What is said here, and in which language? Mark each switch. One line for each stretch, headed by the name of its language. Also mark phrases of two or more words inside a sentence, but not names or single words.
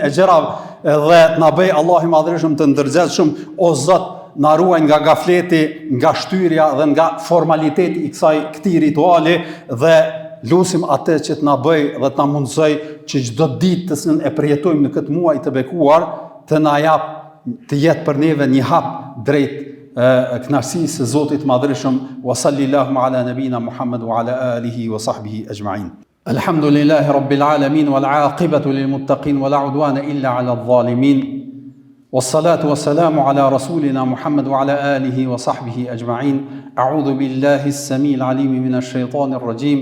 Albanian: e gjërave dhe të na bëj Allahu i Madhërisëm të ndërgjegjshëm, o Zot, na ruaj nga gafleti, nga shtyrja dhe nga formaliteti i këtij rituali dhe lutim atë që të na bëj dhe të na mundsoj që çdo ditë të e përjetojmë në këtë muaj të bekuar të na jap të jetë për neve një hap drejt kënaqësisë së Zotit Madhërisëm.
Arabic: وصلى الله على نبينا محمد وعلى آله وصحبه أجمعين. الحمد لله رب العالمين والعاقبة للمتقين ولا عدوان إلا على الظالمين. والصلاة والسلام على رسولنا محمد وعلى آله وصحبه أجمعين. أعوذ بالله السميع العليم من الشيطان الرجيم.